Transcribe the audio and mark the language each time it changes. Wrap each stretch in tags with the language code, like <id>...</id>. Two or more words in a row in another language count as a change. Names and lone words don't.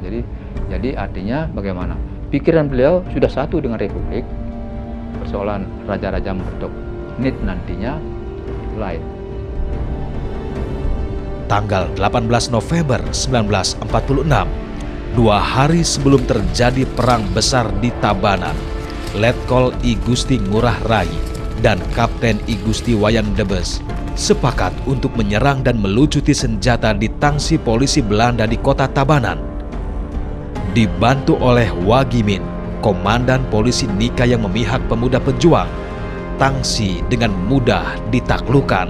<id>Jadi artinya bagaimana? Pikiran beliau sudah satu dengan Republik. Persoalan raja-raja merdok NIT nantinya lain. Tanggal 18 November 1946, 2 hari sebelum terjadi perang besar di Tabanan, Letkol I Gusti Ngurah Rai dan Kapten I Gusti Wayan Debes sepakat untuk menyerang dan melucuti senjata di tangsi polisi Belanda di kota Tabanan. Dibantu oleh Wagimin, komandan polisi Nika yang memihak pemuda pejuang, tangsi dengan mudah ditaklukkan.</id>